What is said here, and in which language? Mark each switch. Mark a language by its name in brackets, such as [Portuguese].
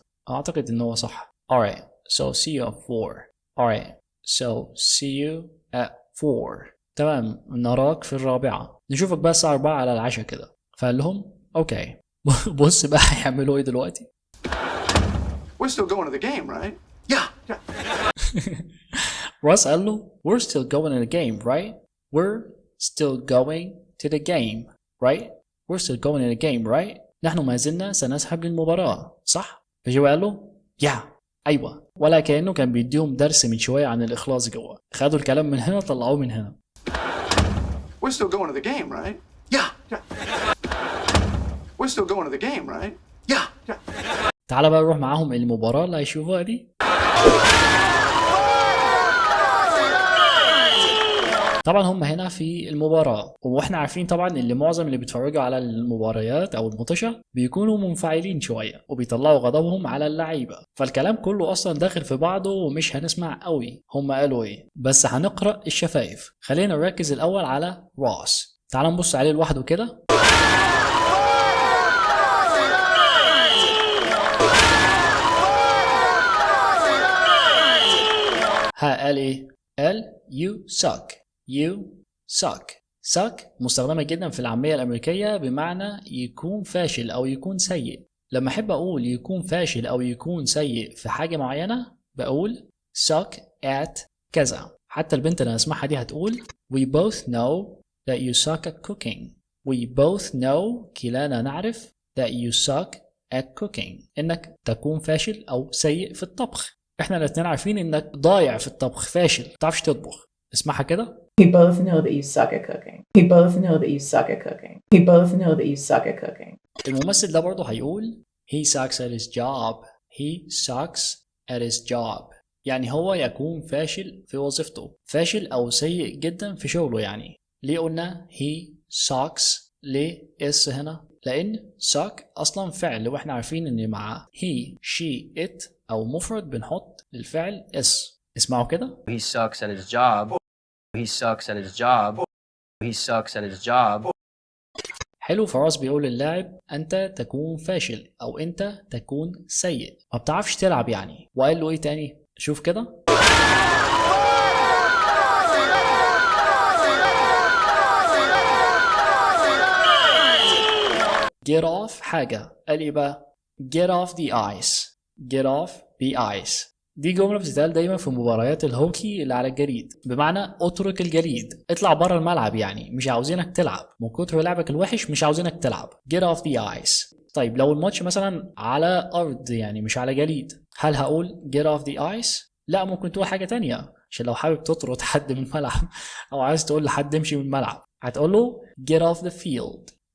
[Arabic] أعتقد إن هو صح. [English] Alright, so see you at 4. Alright, so see you at 4. [Arabic] تمام، نراك في 4. نشوفك بقى الساعة 4 على العشاء كده. فقال لهم اوكي. بص بقى هيعملوا ايه دلوقتي. [English] We're still going to the game, right? Yeah. [Arabic] روس قال له [English] we're still going to the game, right? We're still going to the game, right? we're still going in the game right؟ [Arabic] نحن ما زلنا سنذهب للمباراة صح؟ فجوي قال له أيوة، ولا كأنه كان بيديهم درس من شوية عن الإخلاص جوا. خدوا الكلام من هنا طلعوه من هنا. [English] We're still going to the game, right? Yeah. We're still going to the game, right? Yeah. [Arabic] تعال بقى نروح معاهم المباراة اللي هيشوفوها دي. طبعا هم هنا في المباراة، واحنا عارفين طبعا اللي معظم اللي بيتفرجوا على المباريات او المطشة بيكونوا منفعلين شوية وبيطلعوا غضبهم على اللعيبة، فالكلام كله اصلا داخل في بعضه ومش هنسمع قوي هم قالوا ايه، بس هنقرأ الشفايف. خلينا نركز الاول على روس. تعال نبص عليه لوحده كده. قال ايه؟ قال [English] you suck. [Arabic] You suck مستخدمة جدا في العامية الأمريكية بمعنى يكون فاشل أو يكون سيء. لما أحب أقول يكون فاشل أو يكون سيء في حاجة معينة بقول suck at كذا. حتى البنت اللي هنسمعها دي هتقول [English] we both know that you suck at cooking. We both know [Arabic] كلانا نعرف [English] that you suck at cooking [Arabic] إنك تكون فاشل أو سيء في الطبخ. إحنا الاتنين عارفين إنك ضايع في الطبخ، فاشل، متعرفش تطبخ. اسمعها كده. [English] We both know that you suck at cooking. We both know that you suck at cooking. We both know that you suck at cooking. [Arabic] الممثل ده برضه هيقول [English] he sucks at his job. He sucks at his job. [Arabic] يعني هو يكون فاشل في وظيفته، فاشل أو سيء جدا في شغله. يعني ليه قلنا [English] he sucks؟ [Arabic] ليه اس هنا؟ لأن suck أصلا فعل، وإحنا عارفين إن مع he she it أو مفرد بنحط للفعل اس. اسمعوا كده. [English] He sucks at his job. He sucks at his job. He sucks at his job. [Arabic] حلو. فراس بيقول للاعب أنت تكون فاشل أو أنت تكون سيء، ما بتعرفش تلعب يعني. وقال له إيه تاني؟ شوف كده. [English] get off [Arabic] حاجة. قال إيه بقى؟ [English] get off the ice. get off the ice. [Arabic] دي جملة بتتقال دايما في مباريات الهوكي اللي على الجليد، بمعنى اترك الجليد، اطلع بره الملعب، يعني مش عاوزينك تلعب، من كتر لعبك الوحش مش عاوزينك تلعب. [English] get off the ice. [Arabic] طيب لو الماتش مثلا على أرض يعني مش على جليد، هل هقول [English] get off the ice؟ [Arabic] لا، ممكن تقول حاجة تانية، عشان لو حابب تطرد حد من الملعب أو عايز تقول لحد امشي من الملعب هتقول له [English] get off the field.